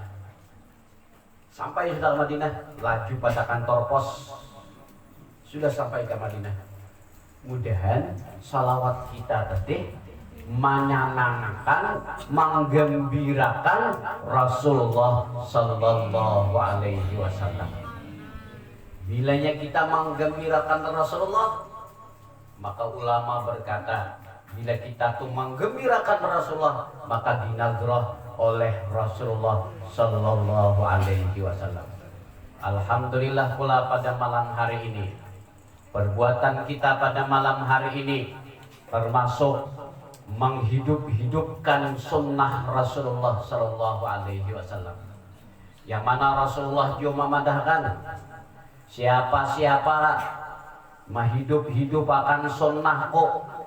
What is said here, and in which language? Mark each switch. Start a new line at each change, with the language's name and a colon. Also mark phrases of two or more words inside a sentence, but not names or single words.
Indonesian: Sampai sudah ke Madinah, laju pada kantor pos, sudah sampai ke Madinah. Mudahan salawat kita tadi menyenangkan, menggembirakan Rasulullah
Arabic: صلى الله عليه وسلم.
Indonesian: Bilanya kita menggembirakan Rasulullah, maka ulama berkata, bila kita tuh menggembirakan Rasulullah, maka dinadrah oleh Rasulullah
Arabic: صلى الله عليه وسلم.
Indonesian: Alhamdulillah pula pada malam hari ini, perbuatan kita pada malam hari ini termasuk menghidup-hidupkan sunnah Rasulullah
Arabic: صلى الله عليه وسلم,
Indonesian: yang mana Rasulullah juga memadahkan siapa-siapa menghidup-hidup akan sunnahku,